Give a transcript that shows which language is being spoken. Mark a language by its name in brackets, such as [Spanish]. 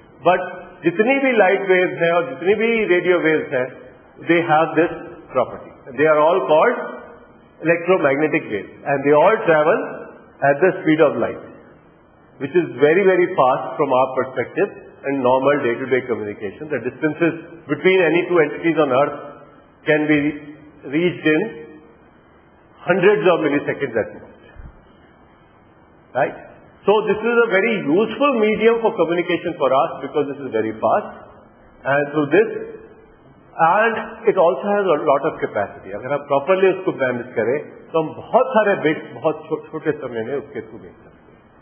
[English] but [Hindi] जितनी भी light waves हैं और जितनी भी रेडियो वेव्स हैं, [English] They have this property, they are all called electromagnetic waves, and they all travel at the speed of light, which is very, very fast from our perspective and normal day-to-day communication. The distances between any two entities on Earth can be reached in hundreds of milliseconds at most. Right? So this is a very useful medium for communication for us because this is very fast. And through this, and it also has a lot of capacity. [Hindi] अगर हम properly उसको manage करें, तो हम बहुत सारे bits बहुत छोटे समय में उसके थ्रू भेज सकते हैं।